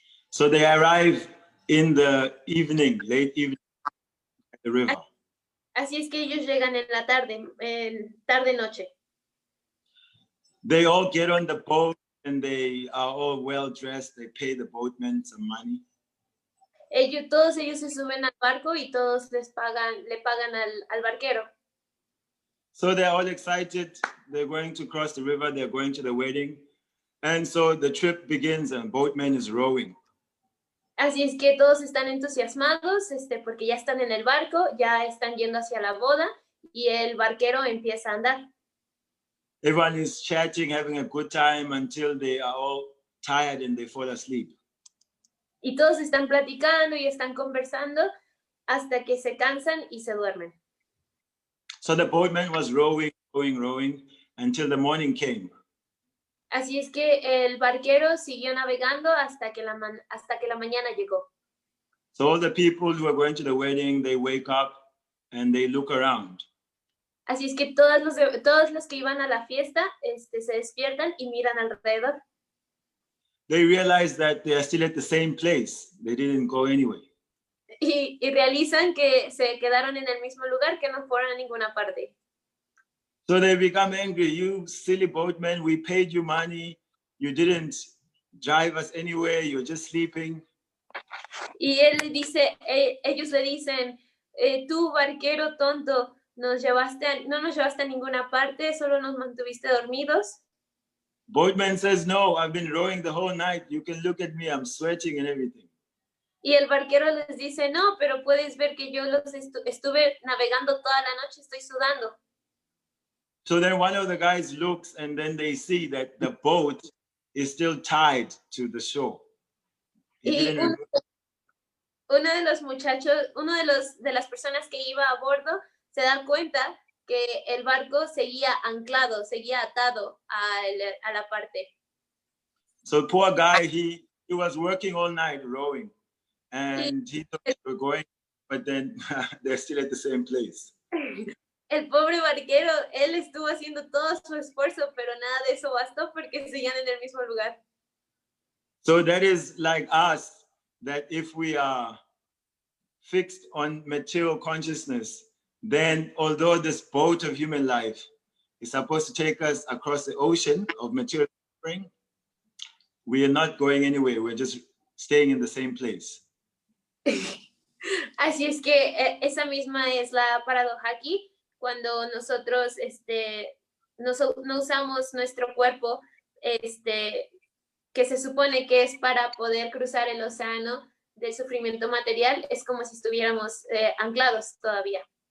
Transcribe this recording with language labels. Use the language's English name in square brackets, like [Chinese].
[English] So they arrive in the evening, late evening at the river. [Spanish] Así es que ellos llegan en la tarde, tarde-noche. [English] They all get on the boat and they are all well dressed. They pay the boatman some money. [Spanish] Todos ellos se suben al barco y todos le pagan al barquero. [English] So they're all excited. They're going to cross the river. They're going to the wedding. And so the trip begins and boatman is rowing. [Spanish] Así es que todos están entusiasmados porque ya están en el barco, ya están yendo hacia la boda y el barquero empieza a andar. [English] Everyone is chatting, having a good time until they are all tired and they fall asleep. [Spanish] Y todos están platicando y están conversando hasta que se cansan y se duermen. [English] So the boatman was rowing until the morning came. [Spanish] Así es que el barquero siguió navegando hasta que la mañana llegó. [English] So all the people who are going to the wedding, they wake up and they look around. [Spanish] Así es que todos los que iban a la fiesta se despiertan y miran alrededor. [English] They realize that they are still at the same place. They didn't go anywhere. [Spanish] y realizan que se quedaron en el mismo lugar, que no fueron a ninguna parte. [English] So they become angry. You silly boatman, we paid you money. You didn't drive us anywhere. You're just sleeping. [Spanish] Y ellos le dicen, tú barquero tonto, no nos llevaste a ninguna parte, solo nos mantuviste dormidos. [English] Boatman says, no, I've been rowing the whole night. You can look at me, I'm sweating and everything. [Spanish] Y el barquero les dice, no, pero puedes ver que yo estuve navegando toda la noche, estoy sudando. [English] So then one of the guys looks and then they see that the boat is still tied to the shore. [Spanish] Uno de los muchachos, de las personas que iba a bordo, se da cuenta que el barco seguía anclado, seguía atado a la parte. [English] So poor guy, he was working all night rowing and he thought they were going, but then they're still at the same place. [Spanish] El pobre barquero, él estuvo haciendo todo su esfuerzo, pero nada de eso bastó porque seguían en el mismo lugar. [English] So that is like us, that if we are fixed on material consciousness, then although this boat of human life is supposed to take us across the ocean of material suffering, we are not going anywhere. We're just staying in the same place. [Spanish] Así es que esa misma es la paradoja aquí, cuando nosotros no usamos nuestro cuerpo, que se supone que es para poder cruzar el océano del sufrimiento material, es como si estuviéramos anclados todavía.